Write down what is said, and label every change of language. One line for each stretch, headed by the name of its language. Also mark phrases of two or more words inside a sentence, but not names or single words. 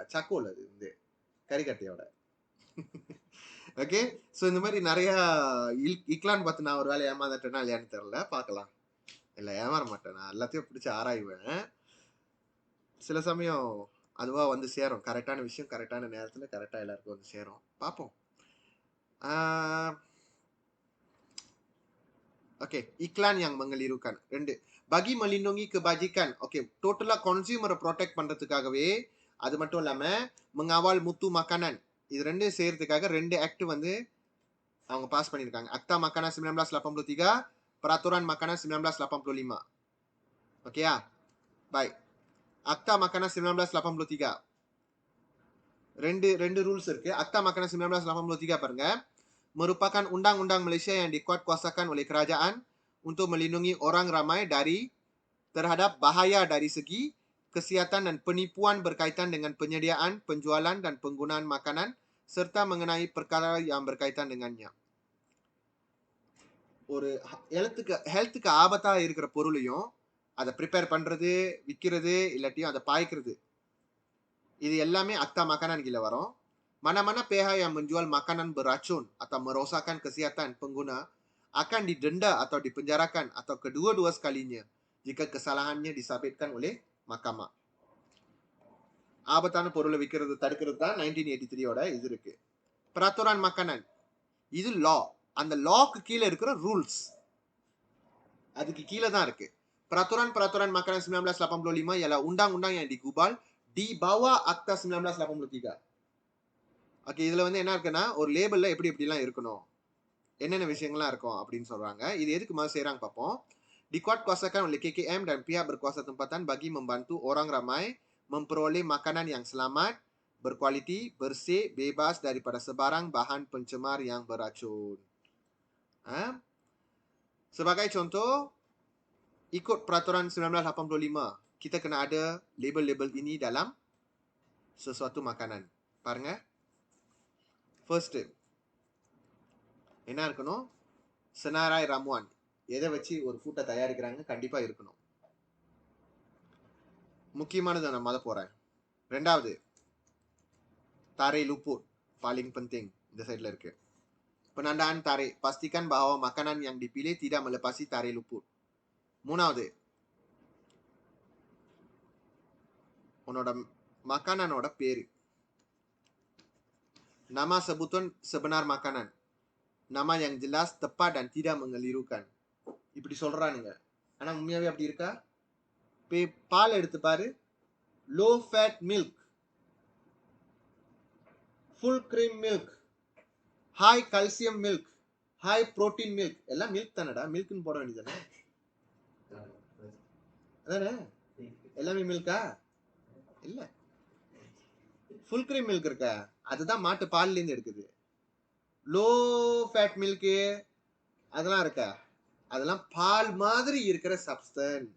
Tamil: சக்கோல் அது வந்து கறிக்கட்டையோட. ஓகே. ஸோ இந்த மாதிரி நிறைய இக்லான் பார்த்து நான் ஒரு வேலை ஏமாந்துட்டேன்னா இல்லையான்னு தெரில, பார்க்கலாம். இல்லை ஏமாற மாட்டேன், நான் எல்லாத்தையும் பிடிச்சி ஆராய்வேன். சில சமயம் அதுவா வந்து சேரும், கரெக்டான விஷயம் கரெக்டான நேரத்தில் கரெக்டாக எல்லாருக்கும் வந்து சேரும். பார்ப்போம்.
Malay: Okey, iklan yang mengelirukan. 2. Bagi melindungi kebajikan. Okey,
English: totally consumer protect
Tamil: பண்றதுக்காகவே, அது மட்டும் இல்லாம
Malay: mengawal mutu makanan.
Tamil: இது ரெண்டு செய்யறதுக்காக 2 ஆக்ட் வந்து அவங்க பாஸ் பண்ணிருக்காங்க.
Malay: Akta Makanan 1983, Peraturan Makanan 1985.
Tamil: ஓகேயா? பை. Akta Makanan 1983. ரெண்டு ரூல்ஸ் இருக்கு. Akta Makanan 1983 பாருங்க.
Malay: Merupakan undang-undang Malaysia yang dikuatkuasakan oleh kerajaan untuk melindungi orang ramai terhadap bahaya dari segi kesihatan dan penipuan berkaitan dengan penyediaan, penjualan dan penggunaan makanan serta mengenai perkara yang berkaitan dengannya.
Tamil: ஒரு ஹெல்த்துக்கு ஆபத்தா இருக்கிற பொருளையும் அதை ப்ரிப்பேர் பண்றது, விற்கிறது, இல்லாட்டியும் அதை பாய்க்கிறது, இது எல்லாமே Akta Makanan கீழே வரும்.
Malay: Mana-mana pihak yang menjual makanan beracun atau merosakkan kesihatan pengguna akan didenda atau dipenjarakan atau kedua-dua sekalinya jika kesalahannya disabitkan oleh mahkamah.
Tamil: ஆபத்தான பொருளை விற்கிறது தடுக்கிறது தான் 1983ஓட இது இருக்கு. Peraturan Makanan இது லா, அந்த லாக்கு கீழே இருக்கிற ரூல்ஸ் அதுக்கு கீழே தான் இருக்கு.
Malay: Peraturan Makanan 1985 ialah undang-undang yang digubal di bawah Akta 1983.
Tamil: ஓகே. இதுல வந்து என்ன இருக்குன்னா, ஒரு லேபிள்ல எப்படி எப்படிலாம் இருக்கணும், என்னென்ன விஷயங்கள்லாம் இருக்கும் அப்படின்னு சொல்றாங்க. இது எதுக்கு மாதிரி செய்யறாங்க பார்ப்போம்.
Malay: Dikuatkuasakan oleh KKM dan pihak berkuasa tempatan bagi membantu orang ramai memperoleh makanan yang selamat, berkualiti, bersih, bebas daripada sebarang bahan pencemar yang beracun. Sebagai contoh, ikut Peraturan 1985, kita kena ada label-label ini dalam sesuatu makanan.
Tamil: பாருங்க. ஃபர்ஸ்ட் என்ன இருக்கணும்,
Malay: senarai ramuan
Tamil: எதை வச்சு ஒரு ஃபுட்டை தயாரிக்கிறாங்க கண்டிப்பா இருக்கணும். முக்கியமானது நான் மத போறேன்.
Malay: 2வது tarik luput, paling penting,
Tamil: இந்த சைடுல இருக்கு.
Malay: Penandaan tarik, pastikan bahawa makanan yang dipilih tidak melepasi tarik luput.
Tamil: 3வது உன்னோட மக்கானனோட பேரு,
Malay: nama sebutan sebenar makanan, nama yang jelas, tepat dan tidak mengelirukan.
Tamil: இப்படி சொல்றானுங்க, ஆனா உண்மையாவே அப்படி இருக்கா? பால் எடுத்து பாரு,
English: low fat milk, full cream milk, high calcium milk, high protein milk,
Tamil: எல்லாம் மில்க் தானடா, மில்க்னு போட வேண்டியதானே? அதானே, எல்லாமே மில்கா? இல்ல,
English: full cream milk
Tamil: இருக்கா, அதுதான் மாட்டு பால்ல இருந்து எடுக்குது.
English: low fat milk
Tamil: அதெல்லாம் இருக்கா, அதெல்லாம் பால் மாதிரி இருக்கிற சப்ஸ்டன்ஸ்.